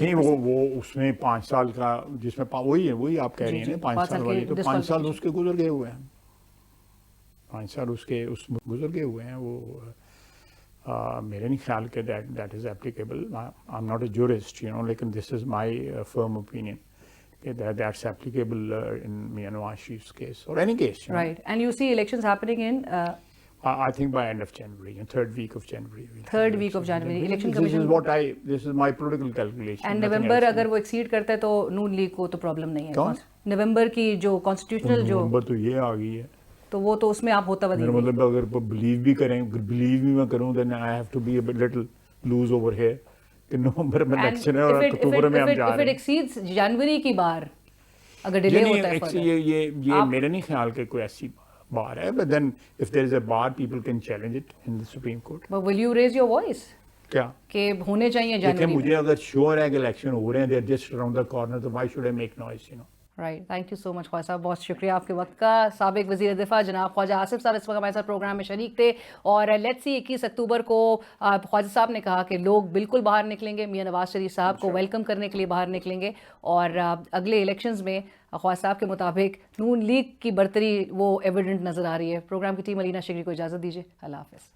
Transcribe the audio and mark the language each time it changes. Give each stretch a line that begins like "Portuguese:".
Urdu: دیکھیں وہ اس میں 5 سال کا, جس میں وہی آپ کہہ رہی ہیں 5 سال والی, تو 5 سال اس کے گزر گئے ہوئے ہیں, 5 سال اس کے گزر گئے ہوئے ہیں. وہ میرے نہیں خیال کہ
English: That is applicable. I am not a jurist,
Urdu: لیکن
English: This is my firm opinion that's applicable in Mia Nawaz Sharif's case or any case. Right. And you see elections happening in I think by end of January, in third week of January. Election Commission. This is my political calculation. And November
Urdu: اگر وہ exceed کرتا ہے تو نون league کو تو problem نہیں ہے. نومبر کی جو کانسٹیٹیوشنل جو نومبر تو یہ آ گئی ہے, تو وہ تو اس میں آپ ہوتا میرا مطلب اگر بلیو بھی میں کروں
English: then I have to be a little loose over here
Urdu: کہ نومبر میں الیکشن ہے اور اکتوبر میں ہم جا رہے ہیں.
English: if it exceeds
Urdu: جنوری کی بار اگر ڈیلے ہوتا ہے, یہ میرے نہیں خیال کہ کوئی ایسی بار ہے,
English: but then if there is a bar people can challenge it in the Supreme Court. But will you raise your voice?
Urdu: کیا کہ ہونے چاہیے جنوری؟ مجھے اگر شیور ہے کہ الیکشن ہو رہے ہیں,
English: they are just around the corner, so why should I make noise, right.
Urdu: Thank you so مچ خواجہ صاحب, بہت شکریہ آپ کے وقت کا. سابق وزیر دفاع جناب خواجہ آصف صاحب اس وقت ہمارے ساتھ پروگرام میں شریک تھے. اور
English: let's see
Urdu: 21 اکتوبر کو خواجہ صاحب نے کہا کہ لوگ بالکل باہر نکلیں گے, میاں نواز شریف صاحب کو ویلکم کرنے کے لیے باہر نکلیں گے, اور اگلے الیکشنز میں خواجہ صاحب کے مطابق نون لیگ کی برتری وہ ایویڈنٹ نظر آ رہی ہے. پروگرام کی ٹیم علینا شگری کو اجازت دیجیے. اللہ حافظ.